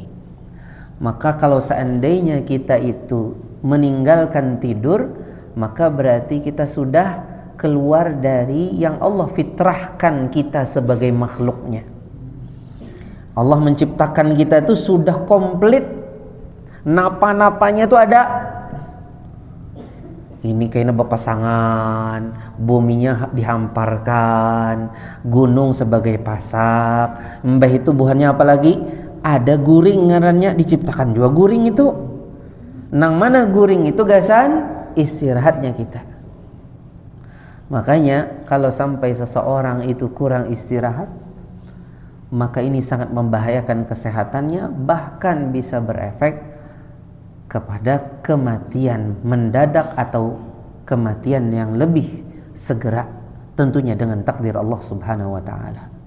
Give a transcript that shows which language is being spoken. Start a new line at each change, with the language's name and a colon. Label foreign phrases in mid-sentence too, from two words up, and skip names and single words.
Indonesian: Maka kalau seandainya kita itu meninggalkan tidur, maka berarti kita sudah keluar dari yang Allah fitrahkan kita sebagai makhluknya. Allah menciptakan kita itu sudah komplit, napa-napanya itu ada. Ini kayaknya berpasangan, buminya dihamparkan, gunung sebagai pasak.
Banjar: Mbah itu buhannya apa lagi? Ada guring ngarannya, diciptakan juga guring itu. Nang mana guring itu gasan istirahatnya kita.
Indonesian: Makanya kalau sampai seseorang itu kurang istirahat, maka ini sangat membahayakan kesehatannya, bahkan bisa berefek kepada kematian mendadak atau kematian yang lebih segera, tentunya dengan takdir Allah
Arabic: Subhanahu wa taala.